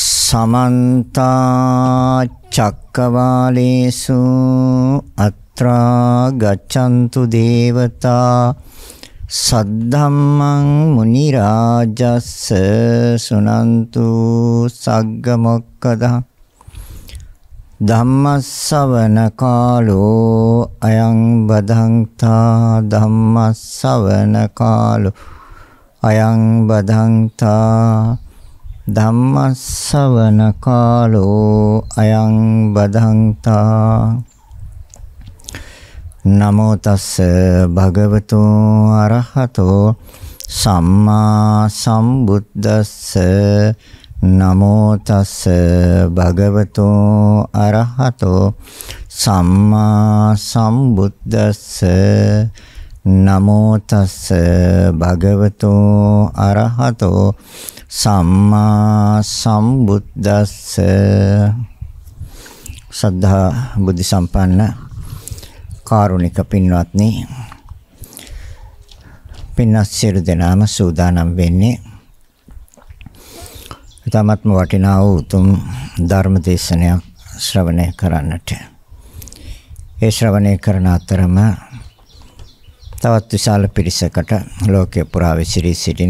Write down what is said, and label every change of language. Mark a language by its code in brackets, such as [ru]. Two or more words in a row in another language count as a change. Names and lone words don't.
[pi] समन्ता चक्कवालेषु अत्रा गच्छन्तु देवता सद्धम्मं मुनिराजस्स सुनन्तु सग्गमोक्कदः धम्मස්සවන කාලෝ අයං බදන්තා ධම්මස්සවන කාලෝ අයං බදන්තා ධම්මස්සවන කාලෝ අයං බදන්තා නමෝ තස්ස භගවතු අරහතෝ සම්මා සම්බුද්දස්ස නමෝ තස්ස භගවතු අරහතෝ සම්මා සම්බුද්දස්ස නමෝ තස්ස භගවතු අරහතෝ සම්මා සම්බුද්දස්ස [si] සද්ධා බුද්ධ සම්පන්න කාරුණික පින්වත්නි, පින්වත් සියලු දෙනාම සූදානම් වෙන්නේ ඊටමත්ම වටිනා වූ උතුම් ධර්ම දේශනයක් ශ්‍රවණය කරන්නට. ඒ ශ්‍රවණය කරන අතරම තවත් විශාල පිරිසකට ලෝකේ පුරා විසිරී සිටින